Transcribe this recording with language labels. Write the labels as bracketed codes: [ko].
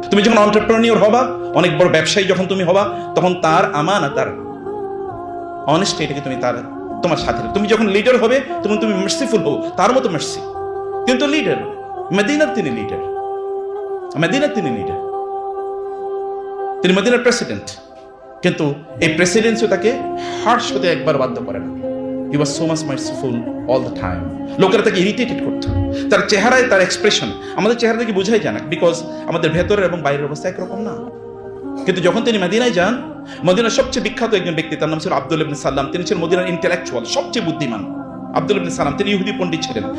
[bn] তুমি যখন এন্টারপ্রেনিউর হবা, অনেক বড় ব্যবসায়ী যখন তুমি হবা, তখন তার আমানা, তার অনেস্টি, এটাকে তুমি তোমার সাথে। তুমি যখন লিডার হবে, তখন তুমি মার্সিফুল হও, তার মতো মার্সি। কিন্তু লিডার মদিনার, তিনি লিডার, মদিনার তিনি লিডার, তিনি মদিনার প্রেসিডেন্ট, কিন্তু এই প্রেসিডেন্সিও তাকে হার্শ হতে একবার বাধ্য করে না। [en] He was so much merciful all the time. [bn] লোকেরা তাকে ইরিটেটেড করতো, তার চেহারায় তার এক্সপ্রেশন আমাদের চেহারা থেকে বোঝাই যায় না, বিকজ আমাদের ভেতরের এবং বাইরের অবস্থা একরকম না। কিন্তু যখন তিনি মদিনায় যান, মদিনার সবচেয়ে বিখ্যাত একজন ব্যক্তি, তার নাম ছিল আব্দুল ইবনে সালাম। তিনি ছিলেন মদিনার ইন্টেলেকচুয়াল, সবচেয়ে বুদ্ধিমান আব্দুল ইবনে সালাম। তিনি ইহুদি পণ্ডিত ছিলেন।